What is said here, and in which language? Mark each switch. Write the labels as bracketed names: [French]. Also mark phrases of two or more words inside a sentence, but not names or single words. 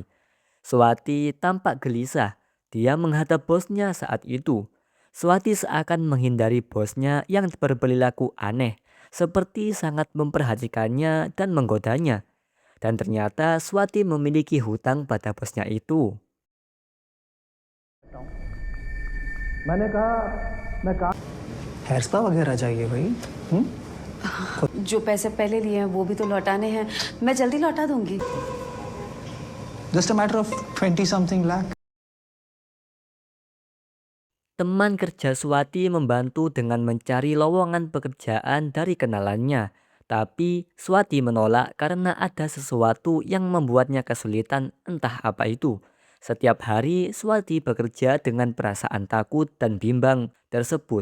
[Indonesian] Swati tampak gelisah. Dia menghadap bosnya saat itu. Swati seakan menghindari bosnya yang berperilaku aneh, seperti sangat memperhatikannya dan menggodanya. Dan ternyata Swati memiliki hutang pada bosnya itu. [Hindi] मैंने कहा मैं काम [English] hair spa [Hindi] वगैरह चाहिए भाई। जो पैसे पहले लिए हैं वो भी तो लौटाने हैं। मैं जल्दी लौटा दूंगी। [English] Just a matter of 20 something lakh. [Indonesian] Teman kerja Swati membantu dengan mencari lowongan pekerjaan dari kenalannya. Tapi Swati menolak karena ada sesuatu yang membuatnya kesulitan, entah apa itu. Setiap hari Swati bekerja dengan perasaan takut dan bimbang tersebut.